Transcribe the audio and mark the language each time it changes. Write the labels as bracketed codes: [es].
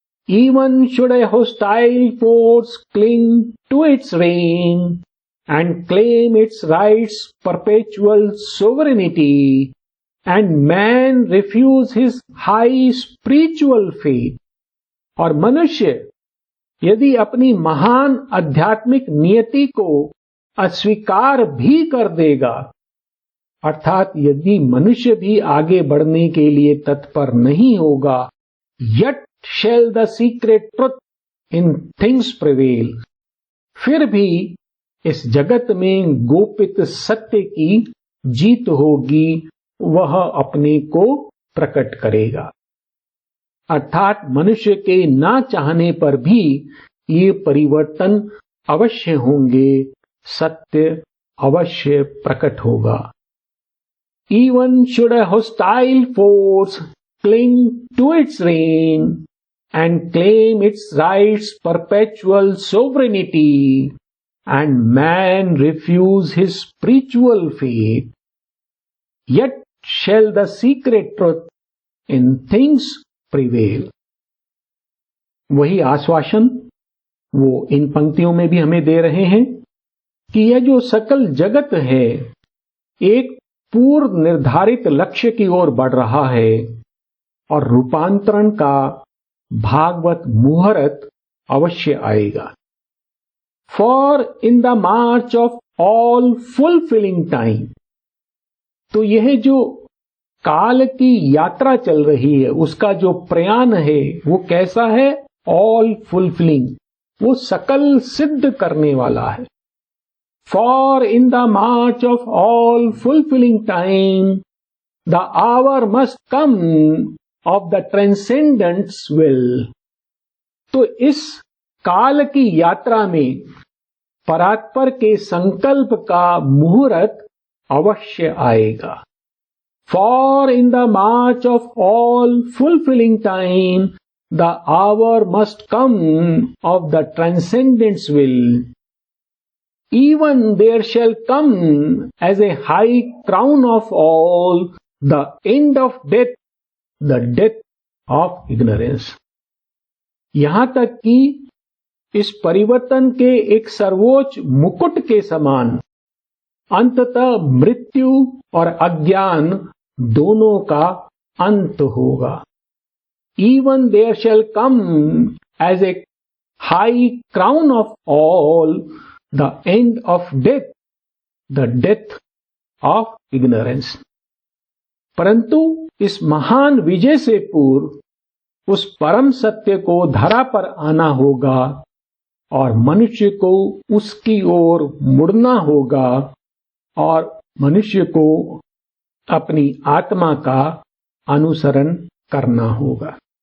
[en] Even should a hostile force cling to its reign and claim its rights perpetual sovereignty, and man refuse his high spiritual faith, [hi] और मनुष्य यदि अपनी महान आध्यात्मिक नियति को अस्वीकार भी कर देगा, अर्थात यदि मनुष्य भी आगे बढ़ने के लिए तत्पर नहीं होगा, [en] yet shall the secret truth in things prevail, [hi] फिर भी इस जगत में गोपित सत्य की जीत होगी, वह अपने को प्रकट करेगा। अर्थात मनुष्य के ना चाहने पर भी ये परिवर्तन अवश्य होंगे, सत्य अवश्य प्रकट होगा। [en] Even should a hostile force cling to its reign and claim its rights perpetual sovereignty, and man refuse his spiritual faith, yet shall the secret truth in things prevail. [hi] वही आश्वासन वो इन पंक्तियों में भी हमें दे रहे हैं कि यह जो सकल जगत है एक पूर्व निर्धारित लक्ष्य की ओर बढ़ रहा है और रूपांतरण का भागवत मुहूर्त अवश्य आएगा। [en] for in the march of all fulfilling time, [hi] तो यह जो काल की यात्रा चल रही है उसका जो प्रयाण है वो कैसा है? [en] all fulfilling, [hi] वो सकल सिद्ध करने वाला है। [en] for in the march of all fulfilling time the hour must come of the transcendent's will, [hi] तो इस काल की यात्रा में परात्पर के संकल्प का मुहूर्त अवश्य आएगा। [en] For in the march of all fulfilling time, the hour must come of the transcendent's will. Even there shall come as a high crown of all the end of death, the death of ignorance. [hi] यहाँ तक कि इस परिवर्तन के एक सर्वोच्च मुकुट के समान अंततः मृत्यु और अज्ञान दोनों का अंत होगा। [en] Even there shall come as a high crown of all the end of death, the death of ignorance. [hi] परंतु इस महान विजय से पूर्व उस परम सत्य को धरा पर आना होगा और मनुष्य को उसकी ओर मुड़ना होगा और मनुष्य को अपनी आत्मा का अनुसरण करना होगा।